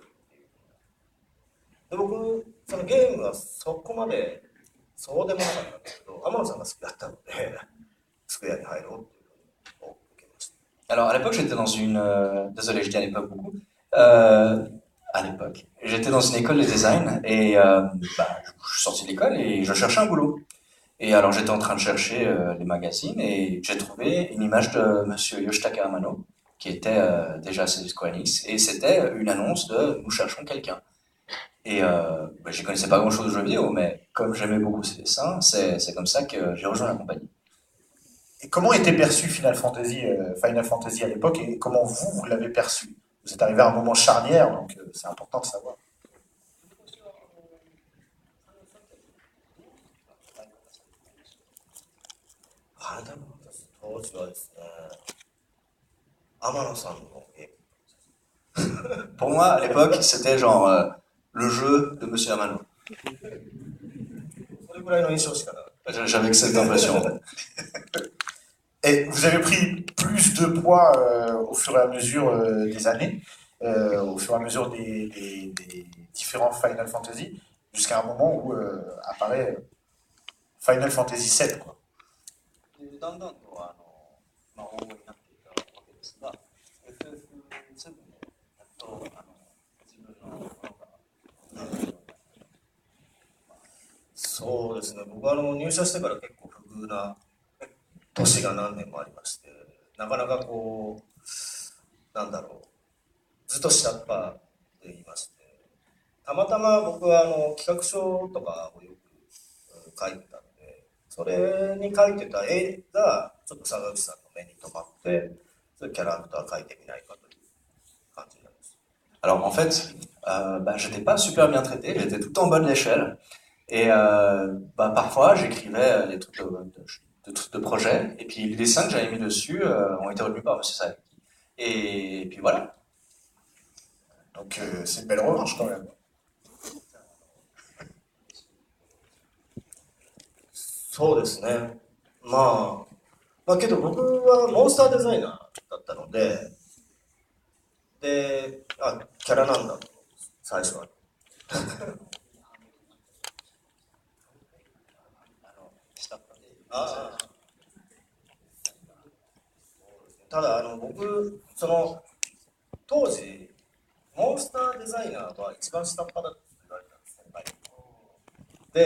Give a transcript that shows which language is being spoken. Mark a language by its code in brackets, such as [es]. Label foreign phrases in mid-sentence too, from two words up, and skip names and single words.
[ja] で僕そのゲームはそこまでそうでもなかったんですけど、天野さんが好きだったのでスクエアに入ろうっていうのを受けました。 [fr] Alors à l'époque, j'étais dans une... désolé, je dis à l'époque beaucoup. À l'époque, j'étais dans une école de design et je suis sorti de l'école et je cherchais un boulot. Et alors j'étais en train de chercher les magazines et j'ai trouvé une image de Monsieur Yoshitaka Amano qui était déjà chez Square Enix et c'était une annonce de «Nous cherchons quelqu'un». Et j'y connaissais pas grand-chose de jeux vidéo, mais comme j'aimais beaucoup ces dessins, c'est comme ça que j'ai rejoint la compagnie. Et comment était perçu Final Fantasy à l'époque et comment vous l'avez perçu? Vous êtes arrivé à un moment charnière, donc c'est important de savoir. [ja] ファイナルファンタジー当時はですね、天野さんの絵。 [fr] Pour moi, à l'époque, c'était genre le jeu de Monsieur Amano. [ja] それぐらいの印象しかなかった。 [fr] J'avais que cette impression. Et vous avez pris plus de poids au fur et à mesure des années, au fur et à mesure des différents Final Fantasy, jusqu'à un moment où apparaît Final Fantasy VII, quoi. [ja] でだんだんと応募になっていたわけですが、FF7 でやっと自分のものが、そうですね、僕は入社してから結構不遇な年が何年もありまして、なかなかこう、なんだろう、ずっと下っ端で言いまして、たまたま僕は企画書とかをよく書いてたので、それに書いてた絵がちょっと坂口さんの目に留まって、そういうキャラクター描いてみないかという感じなんです。 [fr] Alors en fait, j'étais pas super bien traité, j'étais tout en bas de l'échelle. Et parfois, j'écrivais des trucs de projet, et puis les dessins que j'avais mis dessus ont été retenus par Monsieur Savicki. Et puis voilà. Donc c'est une belle revanche quand même. [ja] そうですね。まあけど僕はモンスターデザイナーだったので、キャラなんだと、最初は。ただ僕当時モンスターデザイナーは一番下っ端だって言われたんですね、やっぱり。